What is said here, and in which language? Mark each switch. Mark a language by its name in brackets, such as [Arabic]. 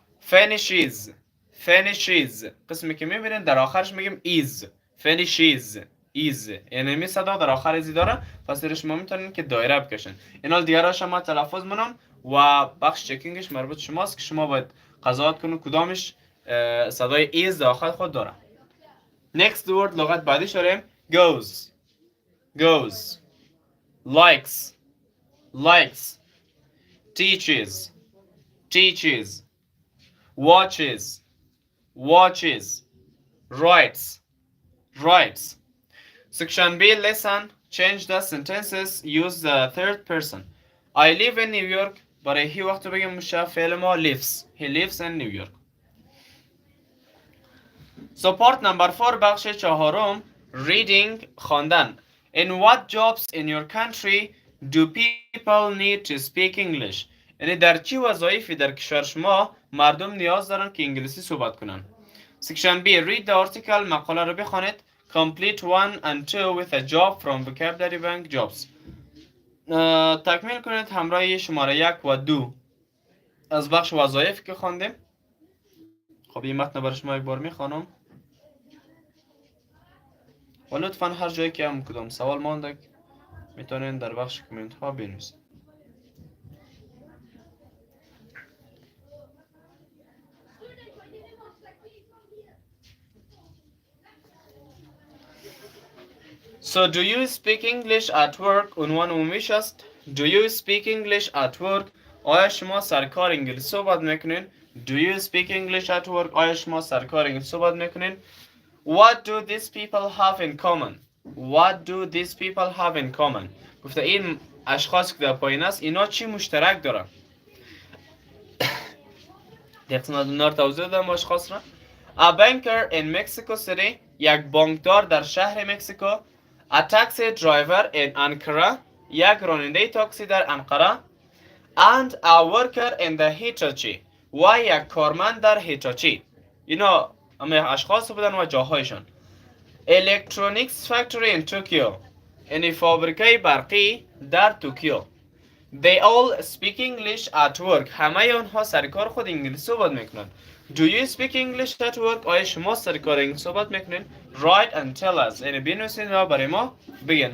[English] finishes finishes [Persian] قسمی که میبینید در آخرش میگیم [English] is finishes is، [Persian] یعنی می صدا در آخر ازی داره، پس درش ما میتونیم که دایره بکشن. اینا دیگه شما تلفظ منم و بخش چکینگش مربوط شماست که شما باید قضاوت کنید کدامش صدای is در آخر خود داره. [English] next word [Persian] لغت بعدی داریم [English] goes goes likes likes teaches teaches watches watches writes writes. Section B listen change the sentences use the third person. I live in New York [Persian] برای هی وقت بگیم میشه فعل ما [English] lives. He lives in New York. So part number 4 [Persian] بخش چهارم [English] reading [Persian] خواندن. [English] In what jobs in your country do people need to speak English؟ [Persian] یعنی در چی وظایفی در کشور شما مردم نیاز دارن که انگلیسی صحبت کنن. [English] Section B read the article [Persian] مقاله رو بخوانید. [English] Complete 1 and 2 with a job from vocabulary bank jobs. [Persian] تکمیل کنید همراه شماره 1 و 2 از بخش وظایف که خواندیم. خب این متن برای شما یک بار میخوانم و لطفا هر جایی که هم کدام سوال مانده میتونید در بخش کامنت ها بنویسید. [English] So do you speak English at work؟ [Persian] عنوان عمومیش است [English] Do you speak English at work؟ [Persian] آیا شما سرکار انگلیسی صحبت میکنین؟ [English] Do you speak English at work؟ آیا شما سرکار انگلیسی صحبت میکنین؟ What do these people have in common؟ What do these people have in common؟ [Persian] گفته این اشخاص که در پایین است اینا چی مشترک دارن؟ دقیقا دونار توضیح دادم اشخاص را. [English] A banker in Mexico City، [Persian] یک بانکدار در شهر مکزیکو. [English] A taxi driver in Ankara، [Persian] یک راننده تاکسی در انقره. [English] And a worker in the Hitachi، [Persian] و یک کارمند در هیتاچی. اینا همه اشخاص بودن و جاهایشان. [English] Electronics factory in Tokyo، [Persian] یعنی فابریکه برقی در توکیو. [English] They all speak English at work، [Persian] همه آنها سر کار خود انگلیسی صحبت میکنن. [English] Do you speak English at work؟ [Persian] آیا شما سر کار انگلیسی صحبت میکنین؟ [English] Write and tell us، [Persian] یعنی بنویسین و برای ما بگین.